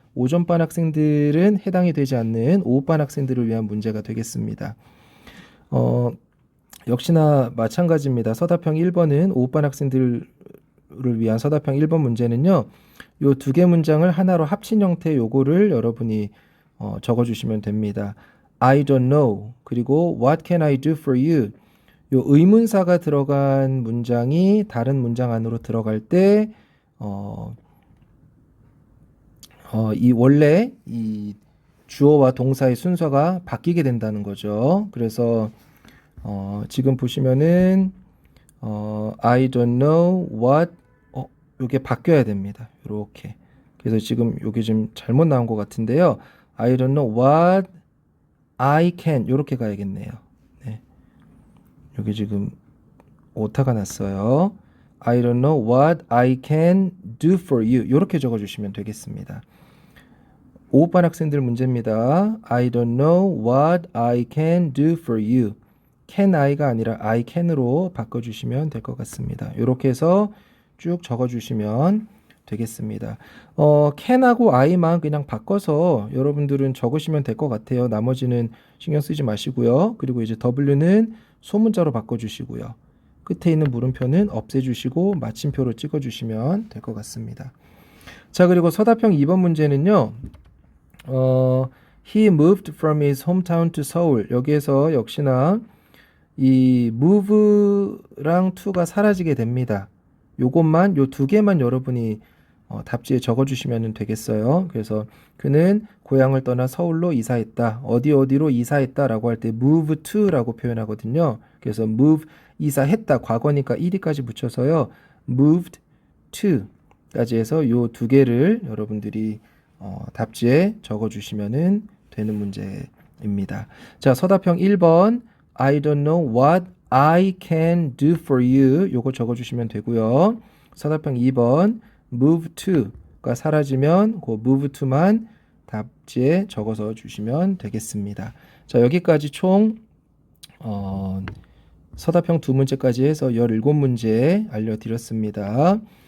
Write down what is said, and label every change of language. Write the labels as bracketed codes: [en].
[ko] 오전반 학생들은 해당이 되지 않는 오후반 학생들을 위한 문제가 되겠습니다. 역시나 마찬가지입니다. 서답형 1번은 오후반 학생들을 위한 서답형 1번 문제는요. 요 2개 문장을 하나로 합친 형태의 요거를 여러분이 적어주시면 됩니다. [en] I don't know [ko] 그리고 [en] What can I do for you? [ko] 요 의문사가 들어간 문장이 다른 문장 안으로 들어갈 때 이 원래 이 주어와 동사의 순서가 바뀌게 된다는 거죠. 그래서 지금 보시면은 [en] I don't know what [ko] 요게 바뀌어야 됩니다. 요렇게. 그래서 지금 요게 좀 잘못 나온 것 같은데요. [en] I don't know what I can [ko] 요렇게 가야겠네요. 네. 여기 지금 오타가 났어요. [en] I don't know what I can do for you [ko] 요렇게 적어주시면 되겠습니다. 5반 학생들 문제입니다. [en] I don't know what I can do for you. [ko] can I가 아니라 I can으로 바꿔주시면 될 것 같습니다. 이렇게 해서 쭉 적어주시면 되겠습니다. can하고 I만 그냥 바꿔서 여러분들은 적으시면 될 것 같아요. 나머지는 신경 쓰지 마시고요. 그리고 이제 W는 소문자로 바꿔주시고요. 끝에 있는 물음표는 없애주시고 마침표로 찍어주시면 될 것 같습니다. 자, 그리고 서답형 2번 문제는요. [en] He moved from his hometown to Seoul. [ko] 여기에서 역시나 이 move랑 to가 사라지게 됩니다. 요것만 요 2개만 여러분이 답지에 적어주시면 되겠어요. 그래서 그는 고향을 떠나 서울로 이사했다. 어디로 이사했다라고 할 때 move to라고 표현하거든요. 그래서 move 이사했다 과거니까 ed까지 붙여서요. moved to까지 해서 요 2개를 여러분들이 답지에 적어주시면 되는 문제입니다. 자, 서답형 1번 [en] I don't know what I can do for you [ko] 요거 적어주시면 되고요. 서답형 2번 move to가 사라지면 그 move to만 답지에 적어서 주시면 되겠습니다. 자, 여기까지 총 서답형 2문제까지 해서 17문제 알려드렸습니다.